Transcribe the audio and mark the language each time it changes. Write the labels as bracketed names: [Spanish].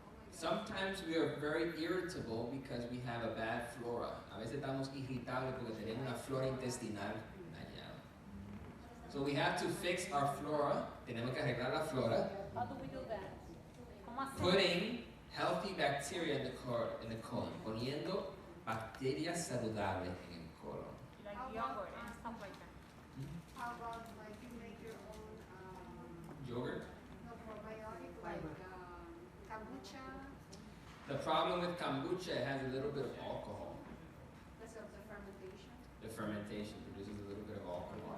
[English] Sometimes we are very irritable because we have a bad flora. [Spanish] A veces estamos irritables porque tenemos una flora intestinal dañada. [English] So we have to fix our flora. [Spanish] Tenemos que arreglar la flora. [English] How do we do that? Putting healthy bacteria in the colon. [Spanish] Poniendo bacterias saludables en el colon. [English] Like yogurt and stuff like that. How about like you make your own Yogurt? no, probiotic like kombucha? The problem with kombucha, it has a little bit of alcohol. Because of the fermentation? The fermentation produces a little bit of alcohol.